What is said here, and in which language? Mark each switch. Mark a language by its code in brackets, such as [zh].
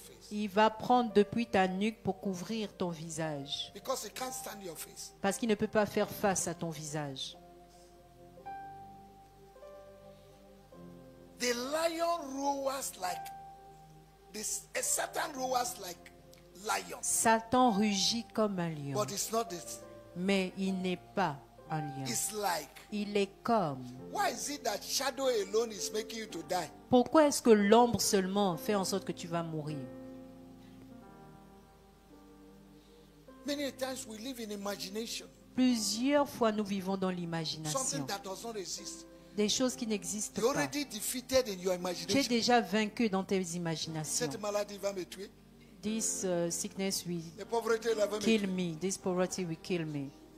[fr] Il va prendre depuis ta nuque pour couvrir ton visage. Parce qu'il ne peut pas faire face à ton visage. [en] The lion roars like Satan roars like lion. [fr] Satan rugit comme un lion. [en] But it's not this. [fr] Mais il n'est pas un lion. [en] It's like. [fr] Il est comme. [en] Why is it that shadow alone is making you to die? [fr] Pourquoi est-ce que l'ombre seulement fait en sorte que tu vas mourir? [en] Many times we live in imagination. [fr] Plusieurs fois nous vivons dans l'imagination. [en] Something that does not exist. [fr] Des choses qui n'existent pas. Tu es déjà vaincu dans tes imaginations. Cette maladie va me tuer. [en] This sickness will kill me. This poverty will kill me.